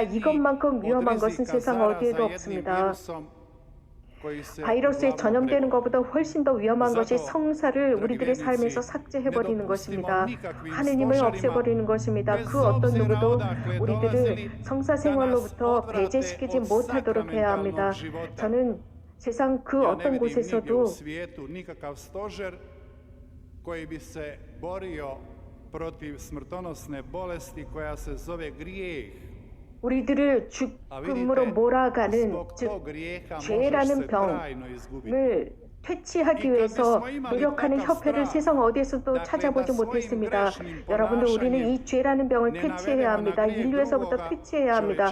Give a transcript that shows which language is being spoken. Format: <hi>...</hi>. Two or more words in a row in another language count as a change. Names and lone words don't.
<ko>이것만큼 위험한 것은 세상 어디에도 없습니다. 바이러스에 전염되는 것보다 훨씬 더 위험한 것이 성사를 우리들의 삶에서 삭제해버리는 것입니다. 하느님을 없애버리는 것입니다. 그 어떤 누구도 우리들을 성사 생활로부터 배제시키지 못하도록 해야 합니다. 저는 세상 그 어떤 곳에서도</ko> <hr>koji bi se borio protiv smrtonosne bolesti koja se zove grijeh.</hr> <ko>우리들을 죽음으로 몰아가는 즉 죄라는 병을 퇴치하기 위해서 노력하는 협회를 세상 어디에서도 찾아보지 못했습니다. 여러분들, 우리는 이 죄라는 병을 퇴치해야 합니다. 인류에서부터 퇴치해야 합니다.</ko>